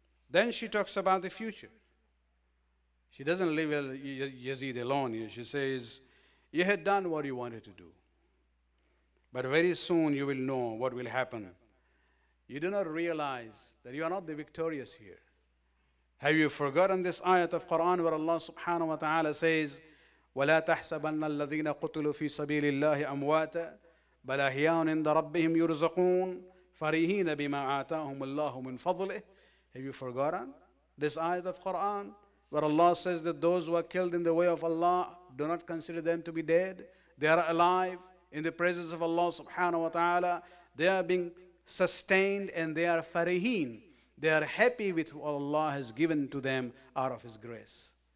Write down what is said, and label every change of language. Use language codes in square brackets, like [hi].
[en] Then she talks about the future. She doesn't leave Yazid alone here. She says, you had done what you wanted to do, but very soon you will know what will happen. You do not realize that you are not the victorious here. Have you forgotten this ayat of Quran where Allah subhanahu wa ta'ala says, [ar] وَلَا تَحْسَبَنَّ الَّذِينَ قُتِلُوا فِي سَبِيلِ اللَّهِ أَمْوَاتًا بَلْ أَحْيَاءٌ عِندَ رَبِّهِمْ يُرْزَقُونَ فَرِحِينَ بِمَا آتَاهُمُ اللَّهُ مِنْ فَضْلِهِ. [en] Have you forgotten this ayat of Quran where Allah says that those who are killed in the way of Allah, do not consider them to be dead. They are alive in the presence of Allah subhanahu wa ta'ala. They are being sustained and they are farihin. They are happy with what Allah has given to them out of His grace.